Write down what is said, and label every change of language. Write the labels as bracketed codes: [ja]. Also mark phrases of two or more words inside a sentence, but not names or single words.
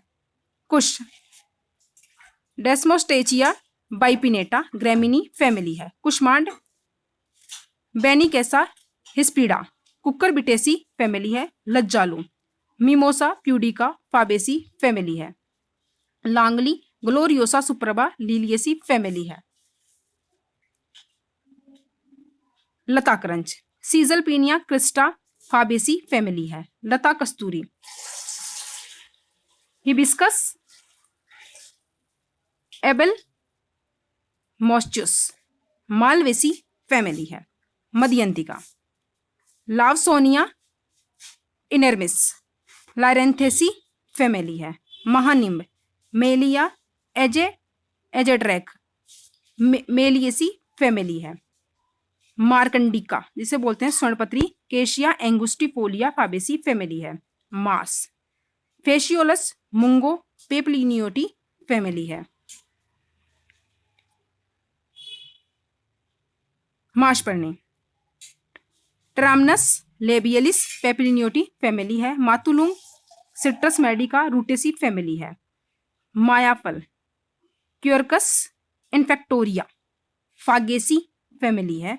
[hi] कुश, डेस्मोस्टेचिया बाइपिनेटा ग्रैमिनी फैमिली है। कुष्मांड, बेनिकेसा हिस्पिडा कुकुरबिटेसी फैमिली है। लज्जालू, मिमोसा प्यूडिका फाबेसी फैमिली है। लांगली, ग्लोरियोसा सुप्रभा लिलियसी फैमिली है। लता क्रंच, सीजलपीनिया क्रिस्टा फाबेसी फैमिली है। लता कस्तूरी, हिबिस्कस एबल मॉस्चुस मालवेसी फैमिली है। मदयंतिका, लावसोनिया इनर्मिस लारेंथेसी फैमिली है। महानिम्ब, मेलिया एजेड्रैक मेलियसी फैमिली है। मार्कंडिका, जिसे बोलते हैं स्वर्णपत्री, केशिया एंगुस्टिफोलिया फाबेसी फैमिली है। मास, फेशियोलस मुंगो पेपलिनियोटी फैमिली है। माशपर्णी, ट्रामनस लेबियलिस पेपलिनियोटी फैमिली है। मातुलुंग सिट्रस मेडिका रूटेसी फैमिली है। मायाफल, क्यूरकस इन्फेक्टोरिया फागेसी फैमिली है।